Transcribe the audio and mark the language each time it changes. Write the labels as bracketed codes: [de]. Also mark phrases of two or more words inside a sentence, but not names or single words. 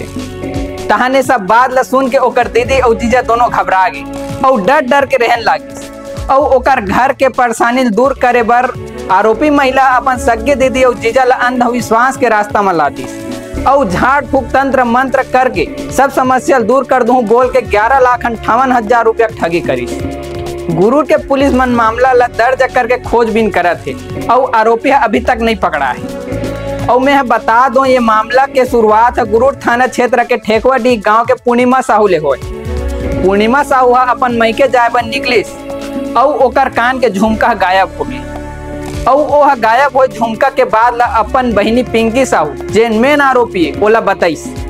[hne] तहाने सब बात ला सुन के ओकर दीदी और जीजा दोनों घबरा गई और डर डर के रहन लगी और ओकर घर के परेशानी दूर करे बर आरोपी महिला अपन सगे दीदी और जीजा ला अंधविश्वास के रास्ता में लाती और झाड़ फूक तंत्र मंत्र करके सब समस्या दूर कर दूं बोल के 11,58,000 रुपया ठगी करी। गुरु के पुलिस मन मामला ला दर्ज करके खोजबीन करत थे और आरोपी अभी तक नहीं पकड़ा है। और मैं बता दूं ये मामला के शुरुआत गुरु थाना क्षेत्र के ठेकुआडी गांव के पूर्णिमा साहू ले होए। पूर्णिमा साहू अपन मैके जाए पर निकलिस और ओकर कान के झुमका गायब हो गई और वह गायब हो झुमका के बाद ला अपन बहिनी पिंकी साहू जेन मेन आरोपी है ओला बताइस।